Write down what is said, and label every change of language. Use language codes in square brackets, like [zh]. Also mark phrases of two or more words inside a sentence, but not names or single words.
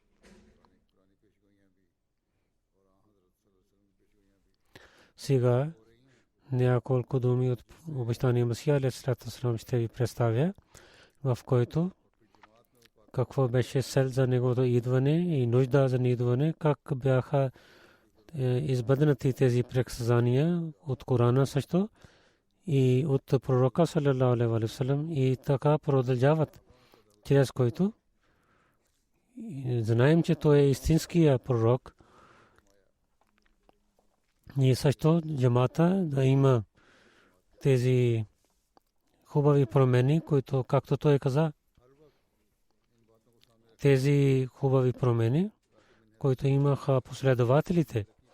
[bg] Сега няколко думи от обещания Масия [ar] عليه الصلاة والسلام [bg] ще ви представя, в който какво беше цел за неговото идване и нужда за идване, как бяха избъднати тези предсказания от Корана също и от пророка [ar] صلى الله عليه وسلم [bg] и така продължават, чрез който знаем, че той е истинския пророк. И също джамата да има тези хубави промени, които, както той каза, тези хубави промени, които имаха последователите.